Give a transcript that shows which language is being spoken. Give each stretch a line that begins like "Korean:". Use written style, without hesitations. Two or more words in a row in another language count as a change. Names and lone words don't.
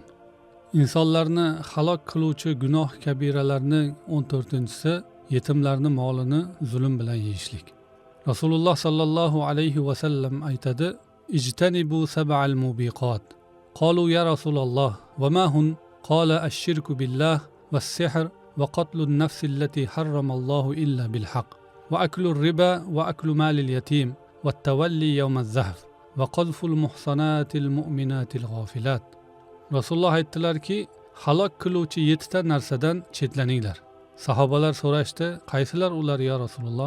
Uzbek: İnsanlarni halok qiluvchi gunoh kabiralarning 14-si yetimlarni molini zulm bilan yeyishlik. Rasululloh
Arabic: صلى الله عليه وسلم
Uzbek: aytadi:
Arabic: "اجتنبوا السبع الموبقات." قالوا يا رسول الله وما هن؟ قال الشرك بالله والسحر وقتل النفس التي حرم الله إلا بالحق وأكل الربا وأكل مال اليتيم والتولي يوم الزحف وقذف المحصنات المؤمنات الغافلات.
Uzbek: Rasululloh aytdilarki, halok qiluvchi 7 ta narsadan chetlaninglar. Sahobalar so'rashdi, qaysilar ular
Arabic: يا رسول الله?